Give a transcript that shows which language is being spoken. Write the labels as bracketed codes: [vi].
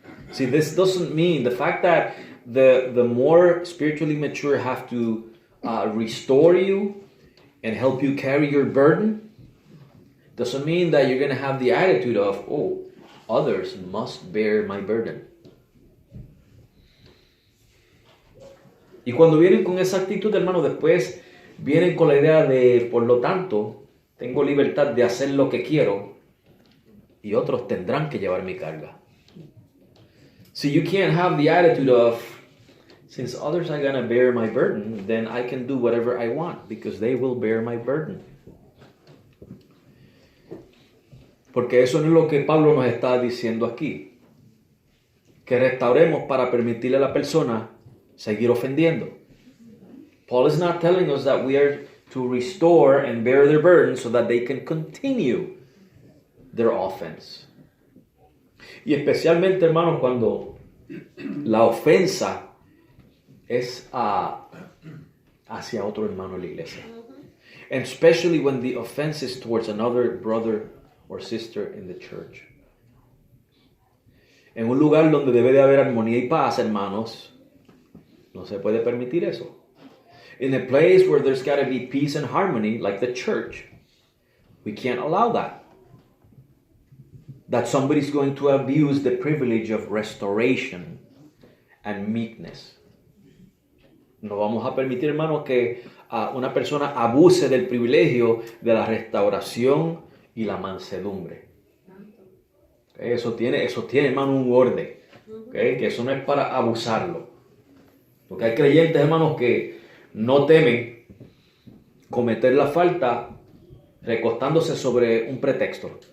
[en] See, this doesn't mean the fact that the more spiritually mature have to restore you and help you carry your burden doesn't mean that you're going to have the attitude of, oh, others must bear my burden. [es] Y cuando vienen con esa actitud, hermano, después vienen con la idea de, por lo tanto, tengo libertad de hacer lo que quiero y otros tendrán que llevar mi carga. [en] So you can't have the attitude of, since others are going to bear my burden, then I can do whatever I want because they will bear my burden. [es] Porque eso no es lo que Pablo nos está diciendo aquí. Que restauremos para permitirle a la persona seguir ofendiendo. [en] Paul is not telling us that we are to restore and bear their burden so that they can continue their offense. [es] Y especialmente, hermanos, cuando la ofensa es hacia otro hermano en la iglesia. [en] And especially when the offense is towards another brother or sister in the church. [es] En un lugar donde debe de haber armonía y paz, hermanos, no se puede permitir eso. [en] In a place where there's got to be peace and harmony, like the church, we can't allow that. That somebody's going to abuse the privilege of restoration and meekness. [es] No vamos a permitir, hermanos, que una persona abuse del privilegio de la restauración y la mansedumbre. Okay, eso tiene, hermano, un orden. Okay, que eso no es para abusarlo. Porque hay creyentes, hermanos, que no temen cometer la falta recostándose sobre un pretexto.